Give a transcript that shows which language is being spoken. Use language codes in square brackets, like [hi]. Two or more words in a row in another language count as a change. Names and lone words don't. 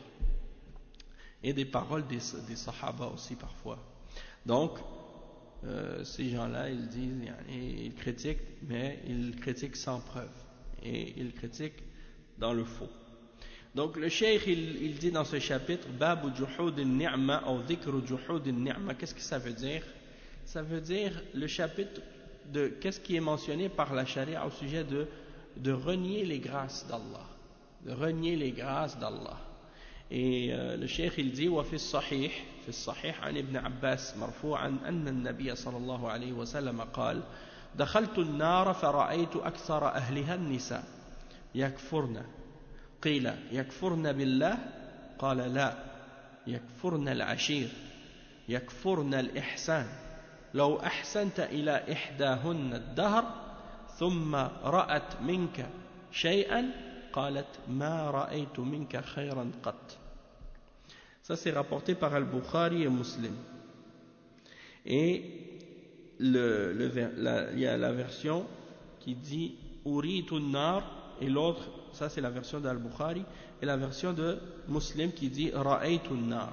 [fr] Et des paroles des sahaba aussi parfois. Donc, ces gens-là, ils disent, ils critiquent, mais ils critiquent sans preuve. Et ils critiquent dans le faux. Donc le cheikh il dit dans ce chapitre [ar] باب جحود النعمة [fr] ou [ar] ذكر جحود النعمة, [fr] qu'est-ce que ça veut dire? Ça veut dire le chapitre de qu'est-ce qui est mentionné par la charia au sujet de renier les grâces d'Allah, de renier les grâces d'Allah. Et le cheikh il dit [ar] وفي الصحيح عن ابن عباس مرفوعا أن النبي صلى الله عليه وسلم قال دخلت النار فرأيت أكثر أهلها النساء يكفرن قيل يكفرن بالله قال لا يكفرن العشير يكفرن الإحسان لو أحسنت إلى إحداهن الدهر ثم رأت منك شيئا قالت ما رأيت منك خيرا قط. [fr] Ça c'est rapporté par Al-Bukhari et Muslim. Et il y a la version qui dit [ar] أريت النار, [fr] et l'autre, ça c'est la version d'Al-Bukhari, et la version de Muslim qui dit [ar] رأيت النار.